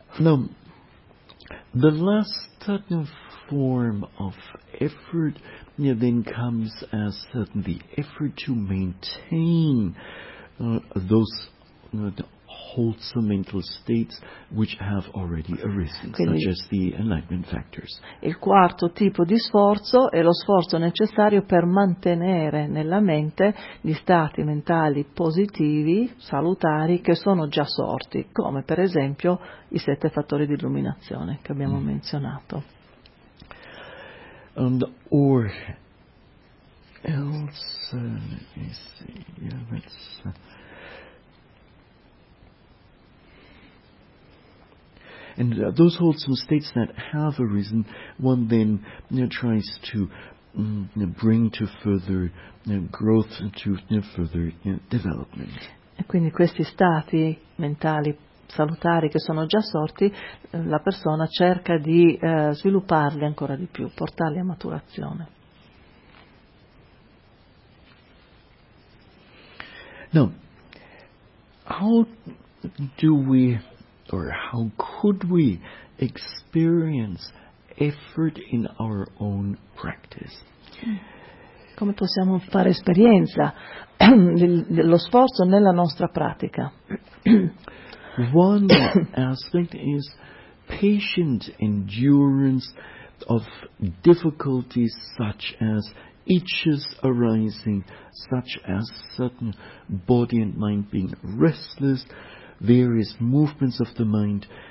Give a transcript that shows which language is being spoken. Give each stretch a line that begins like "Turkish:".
English: No, the last form of effort then comes as the effort to maintain those wholesome mental states which have already arisen.
Italian: Quindi,
English: such as the enlightenment factors.
Italian: Il quarto tipo di sforzo è lo sforzo necessario per mantenere nella mente gli stati mentali positivi, salutari, che sono già sorti, come per esempio i sette fattori di illuminazione che abbiamo menzionato.
English: And or else, let me see, yeah, that's... And those wholesome states that have arisen, one then tries to bring to further growth and to further development.
Italian: E quindi questi stati mentali salutari che sono già sorti, la persona cerca di svilupparli ancora di più, portarli a maturazione.
English: Now, how do we... Or how could we experience effort in our own practice?
Italian: Come possiamo fare esperienza dello sforzo nella nostra pratica?
English: One aspect is patient endurance of difficulties such as itches arising, such as certain body and mind being restless, various movements of the mind,